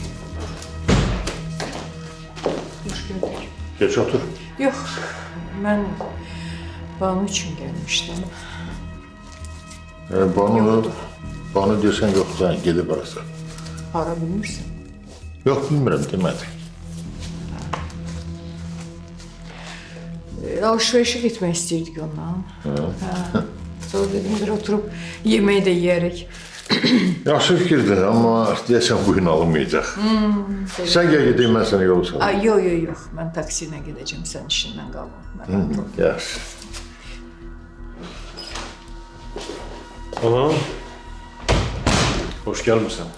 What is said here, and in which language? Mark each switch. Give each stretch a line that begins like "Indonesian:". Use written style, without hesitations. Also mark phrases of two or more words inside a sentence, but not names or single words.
Turkish: Hoş gördük. Geç otur.
Azerbaijani: Yox, mən Banu üçün gəlmişdim. Banu deyirsən yoxsa gedib arası. Hara bilmirsən? Yox, bilmirəm, demədi.
Turkish: Alışverişe gitmek
Azerbaijani: istəyirdik ondan.
Turkish: Sonra dedim bir oturup yemeği de yiyerek.
Azerbaijani: Yaxşı fikirdir, amma deyəsən bu gün alınmayacaq. Sən gəl gedeyim, mən sənə yolu salayım. Ay, yox. Mən taksi ilə gedəcəm, sən işindən qalma. Yaxşı.
Turkish: Ana, hoş gelmişsən.